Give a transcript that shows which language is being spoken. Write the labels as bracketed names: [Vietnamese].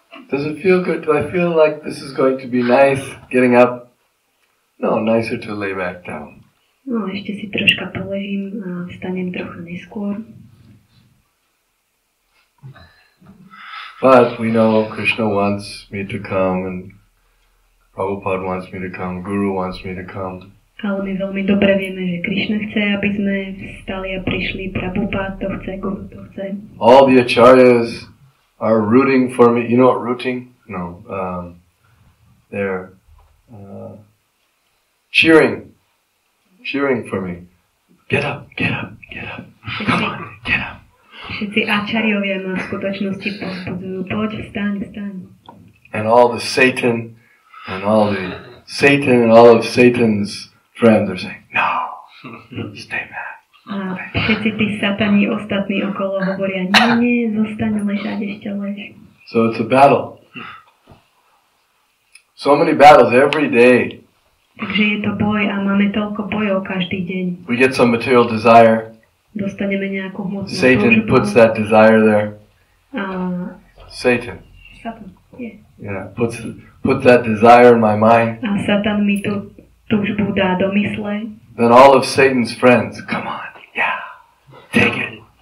[English] Does it feel good? Do I feel like this is going to be nice getting up? No, nicer to lay back down. [Slovak] No, ešte si troška poležím a vstanem trochu neskôr. [English] But we know Krishna wants me to come and Prabhupada wants me to come, Guru wants me to come. [Slovak] Ale my veľmi dobre vieme, že Krishna chce, aby sme vstali a prišli. Prabhupada to chce, Guru to chce. [English] All the acharyas are rooting for me. You know what rooting? No. They're cheering for me. Get up, get up, get up. Come on, get up. [Slovak] Všetci ačariovia ma v skutočnosti povzbudzujú. Poď, vstaň, vstaň. [English] And all the Satan and all of Satan's friends are saying, no, stay back. [Slovak] A všetci tí satani ostatní okolo hovoria, nie, zostaň ležať, ešte lež. [English] So it's a battle. So many battles every day. [Slovak] Takže je to boj a máme toľko bojov každý deň. [English] We get some material desire. [Slovak] Dostaneme nejakú hmotnú [English] Satan puts that desire there. Satan, yeah. Yeah, put that desire in my mind. [Slovak] A Satan mi tú túžbu dá do mysle. [English] Then all of Satan's friends, come on, yeah, take it.